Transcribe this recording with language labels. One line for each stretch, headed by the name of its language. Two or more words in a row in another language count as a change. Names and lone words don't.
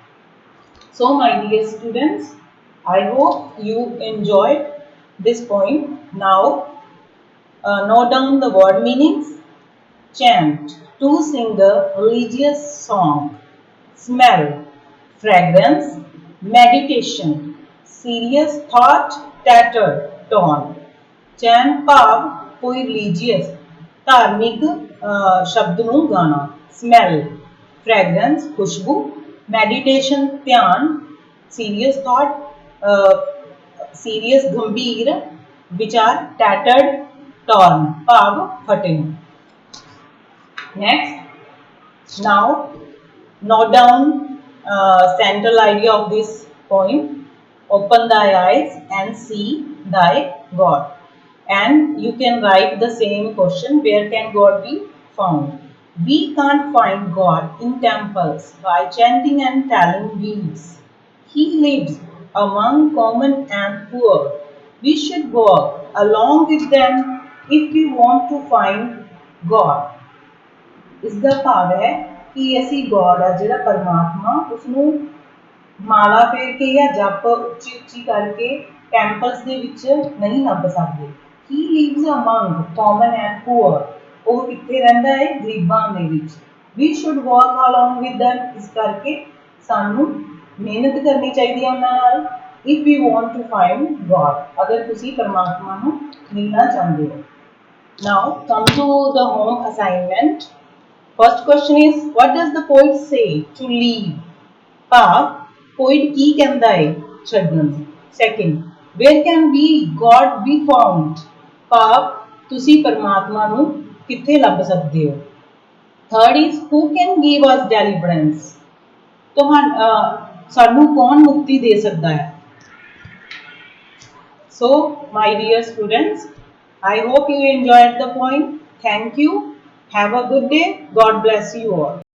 English: So my dear students, I hope you enjoyed this poem. Now note down the word meanings. Chant, to sing a religious song. Smell, fragrance. Meditation, serious thought, tattered, torn.
Punjabi: Chant ਭਾਵ ਕੋਈ religious ਧਾਰਮਿਕ ਸ਼ਬਦ ਨੂੰ ਗਾਣਾ।
English: Smell, fragrance ਖੁਸ਼ਬੂ। Meditation ਧਿਆਨ। Serious thought serious
Punjabi: ਗੰਭੀਰ ਵਿਚਾਰ।
English: Tattered, torn
Punjabi: ਭਾਵ ਫਟੇ।
English: Next, now note down central idea of this poem. Open thy eyes and see thy God. And you can write the same question, where can God be found? We can't find God in temples by chanting and telling beads. He lives among common and poor. We should walk along with them if we want to find God.
Punjabi: ਇਸਦਾ ਭਾਵ ਹੈ ਕਿ ਅਸੀਂ ਗੋਡ ਆ ਜਿਹੜਾ ਪਰਮਾਤਮਾ ਉਸਨੂੰ ਮਾਲਾ ਫੇਰ ਕੇ ਜਾਂ ਜਪ ਉੱਚੀ ਉੱਚੀ ਕਰਕੇ ਟੈਂਪਲਸ ਦੇ ਵਿੱਚ ਨਹੀਂ ਲੱਭ ਸਕਦੇ।
English: He lives among common and poor,
Punjabi: ਉਹ ਕਿੱਥੇ ਰਹਿੰਦਾ ਹੈ? ਗਰੀਬਾਂ ਦੇ ਵਿੱਚ।
English: We should walk along with them,
Punjabi: ਇਸ ਕਰਕੇ ਸਾਨੂੰ ਮਿਹਨਤ ਕਰਨੀ ਚਾਹੀਦੀ ਹੈ ਉਹਨਾਂ ਨਾਲ।
English: If you want to find God,
Punjabi: ਅਗਰ ਤੁਸੀਂ ਪਰਮਾਤਮਾ ਨੂੰ ਮਿਲਣਾ ਚਾਹੁੰਦੇ ਹੋ।
English: Now come to the home assignment. First question is, what does the poet say to leave?
Punjabi: ਭਾਵ poet ਕੀ ਕਹਿੰਦਾ ਹੈ ਛੱਡਣ।
English: Second, where can we God be found?
Punjabi: ਭਾਵ ਤੁਸੀਂ ਪਰਮਾਤਮਾ ਨੂੰ ਕਿੱਥੇ ਲੱਭ ਸਕਦੇ ਹੋ।
English: Third is, who can give us deliverance?
Punjabi: ਸਾਨੂੰ ਕੌਣ ਮੁਕਤੀ ਦੇ ਸਕਦਾ ਹੈ।
English: So my dear students, I hope you enjoyed the poem. Thank you. Have a good day. God bless you all.